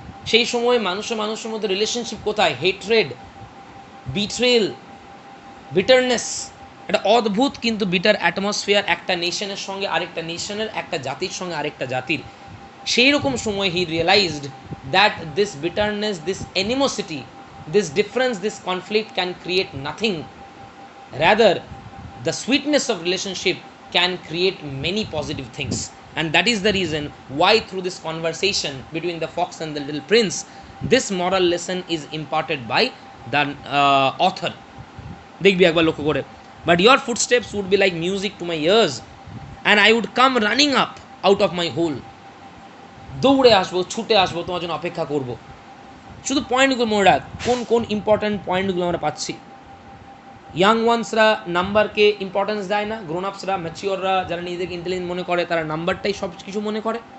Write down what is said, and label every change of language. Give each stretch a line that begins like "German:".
Bangla: সেই সময় মানুষের মধ্যে রিলেশনশিপ কোথায়? হেট্রেড, বিট্রেল, বিটারনেস, একটা অদ্ভুত কিন্তু বিটার অ্যাটমসফিয়ার একটা নেশনের সঙ্গে আরেকটা নেশনের, একটা জাতির সঙ্গে আরেকটা জাতির।
English: সেই রকম সময় he realised that this bitterness, this animosity, this difference, this conflict can create nothing, rather the sweetness of relationship can create many positive things. And that is the reason why through this conversation between the fox and the little prince, this moral lesson is imparted by the author.
Bangla: দেখবি একবার লক্ষ্য করে,
English: but your footsteps would be like music to my ears and I would come running up out of my hole.
Bangla: দৌড়ে আসবো, ছুটে আসবো, তোমার জন্য অপেক্ষা করব। শুধু পয়েন্টগুলো মনে রাখ, কোন কোন ইম্পর্ট্যান্ট পয়েন্টগুলো আমরা পাচ্ছি। ইয়াং ওয়ান্সরা নাম্বারকে ইম্পর্টেন্স দেয় না, গ্রোন আপসরা, ম্যাচিওররা, যারা নিজেদেরকে ইন্টেলিজেন্ট মনে করে, তারা নাম্বারটাই সব কিছু মনে করে।